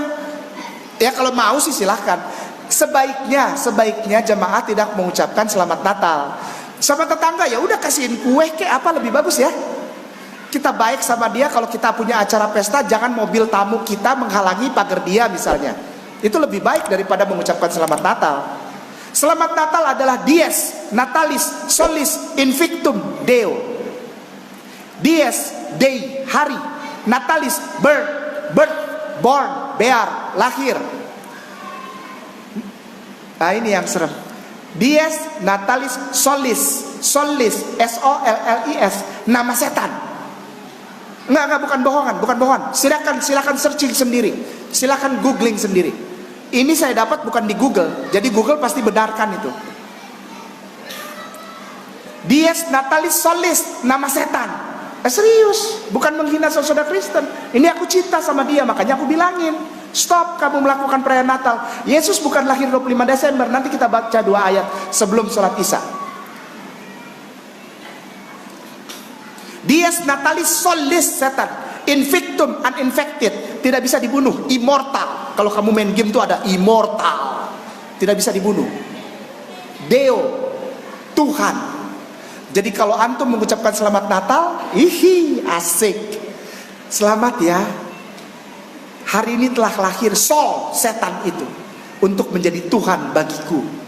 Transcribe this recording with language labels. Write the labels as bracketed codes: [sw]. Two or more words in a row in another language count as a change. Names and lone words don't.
[id] Ya kalau mau sih silahkan. Sebaiknya jemaah tidak mengucapkan selamat Natal. Sama tetangga ya udah kasihin kue kayak apa, lebih bagus ya. Kita baik sama dia. Kalau kita punya acara pesta, jangan mobil tamu kita menghalangi pagar dia misalnya. Itu lebih baik daripada mengucapkan selamat Natal. Selamat Natal adalah [la] dies, natalis, solis, invictum, deo. Dies, [id] day, hari. [en] Natalis, birth, born, bear, [id] lahir. Nah ini yang serem. [la] Dies natalis solis, SOLLIS, [id] nama setan. Enggak, bukan bohongan. Silakan searching sendiri. Silakan googling sendiri. Ini saya dapat bukan di Google. Jadi Google pasti benarkan itu. [la] Dies natalis solis, [id] nama setan. Serius, bukan menghina saudara Kristen. Ini aku cinta sama dia, makanya aku bilangin, stop kamu melakukan perayaan Natal. Yesus bukan lahir 25 Desember. Nanti kita baca 2 ayat sebelum sholat Isya. [la] Dies natalis solis setan, invictum uninfected, [id] tidak bisa dibunuh, immortal. Kalau kamu main game tuh ada immortal, tidak bisa dibunuh. Deo, Tuhan. Jadi kalau antum mengucapkan selamat Natal, asik. Selamat ya. Hari ini telah lahir Sol, setan itu, untuk menjadi Tuhan bagiku.